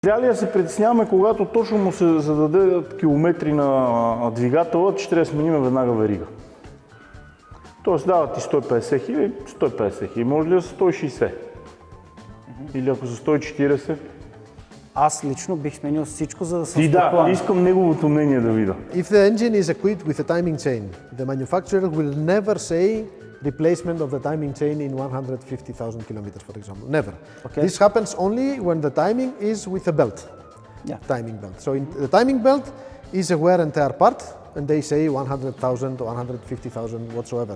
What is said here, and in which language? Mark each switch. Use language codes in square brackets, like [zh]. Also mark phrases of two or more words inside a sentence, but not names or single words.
[bg] Трябва ли да се притесняваме, когато точно му се зададат километри на двигателът, че трябва да сменим веднага верига? Тоест дават ти 150 хиляди, 150 хиляди, може ли да са 160? Или ако са 140? Аз лично бих сменил всичко, за да съм спокоен. Да, искам неговото мнение да видя. [en] If the engine is equipped with a timing chain, the manufacturer will never say replacement of the timing chain in 150,000 kilometers, for example. Never. Okay. This happens only when the timing is with a belt. Yeah. Timing belt. So the timing belt is a wear and tear part, and they say 100,000 or 150,000 whatsoever.